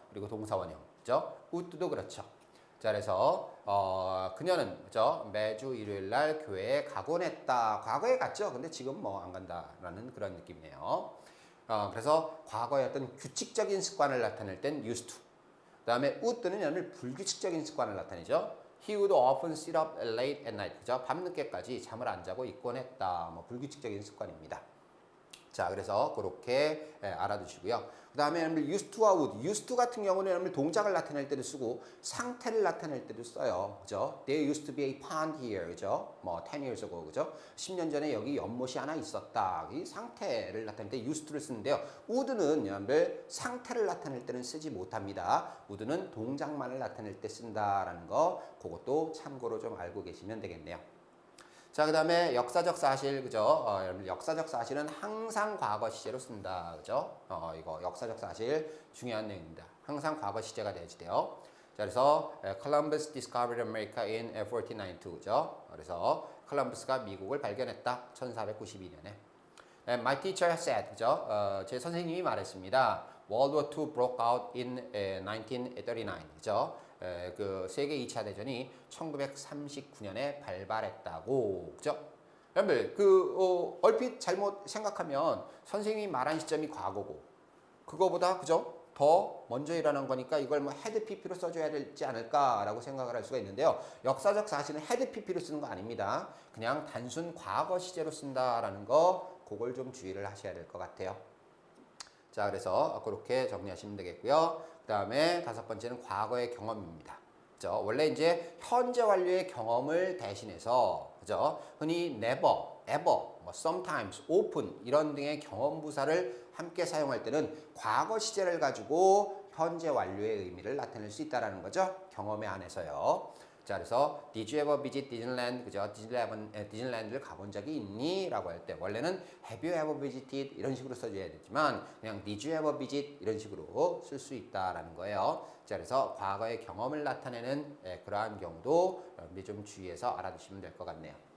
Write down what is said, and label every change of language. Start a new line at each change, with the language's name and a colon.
Korean: 그리고 동사 원형. would도 그렇죠. 자, 그래서 그녀는 그죠? 매주 일요일 날 교회에 가곤 했다. 과거에 갔죠. 근데 지금 뭐 안 간다라는 그런 느낌이네요. 그래서 과거의 어떤 규칙적인 습관을 나타낼 땐 used to. 그다음에 would는 여러분 불규칙적인 습관을 나타내죠.
English: He would often sit up late at night.
Korean: 그죠? 밤늦게까지 잠을 안 자고 있곤 했다. 뭐 불규칙적인 습관입니다. 자, 그래서 그렇게 알아두시고요. 그 다음에 여러분들 used to와 would. used to 같은 경우는 여러분들 동작을 나타낼 때도 쓰고 상태를 나타낼 때도 써요. 그죠?
English: There used to be a pond here.
Korean: 그죠? 뭐
English: 10 years ago.
Korean: 그죠? 10년 전에 여기 연못이 하나 있었다. 이 상태를 나타낼 때 used to를 쓰는데요. would는 여러분들 상태를 나타낼 때는 쓰지 못합니다. would는 동작만을 나타낼 때 쓴다라는 거 그것도 참고로 좀 알고 계시면 되겠네요. 자, 그 다음에 역사적 사실, 그죠? 여러분, 역사적 사실은 항상 과거 시제로 쓴다, 그죠? 이거 역사적 사실 중요한 내용입니다. 항상 과거 시제가 되지요. 자, 그래서
English: Columbus discovered America in 1492,
Korean: 그죠? 그래서 콜럼버스가 미국을 발견했다, 1492년에.
English: My teacher said,
Korean: 그죠? 제 선생님이 말했습니다.
English: World War II broke out in 1939,
Korean: 그죠? 그 세계 2차 대전이 1939년에 발발했다고, 그죠? 여러분들 얼핏 잘못 생각하면 선생님이 말한 시점이 과거고 그거보다 그죠? 더 먼저 일어난 거니까 이걸 뭐 had pp로 써줘야 되지 않을까라고 생각을 할 수가 있는데요. 역사적 사실은 had pp로 쓰는 거 아닙니다. 그냥 단순 과거 시제로 쓴다라는 거 그걸 좀 주의를 하셔야 될 것 같아요. 자, 그래서 그렇게 정리하시면 되겠고요. 그 다음에 다섯 번째는 과거의 경험입니다. 그죠? 원래 이제 현재 완료의 경험을 대신해서 그죠? 흔히 never, ever, 뭐 sometimes, often 이런 등의 경험 부사를 함께 사용할 때는 과거 시제를 가지고 현재 완료의 의미를 나타낼 수 있다는 거죠. 경험에 한해서요. 자, 그래서
English: Did you ever visit Disneyland?
Korean: 그죠? 디즈니랜드를 가본 적이 있니? 라고 할 때 원래는
English: Have you ever visited?
Korean: 이런 식으로 써줘야 되지만 그냥
English: Did you ever visit?
Korean: 이런 식으로 쓸 수 있다라는 거예요. 자, 그래서 과거의 경험을 나타내는 그러한 경우도 여러분들이 좀 주의해서 알아두시면 될 것 같네요.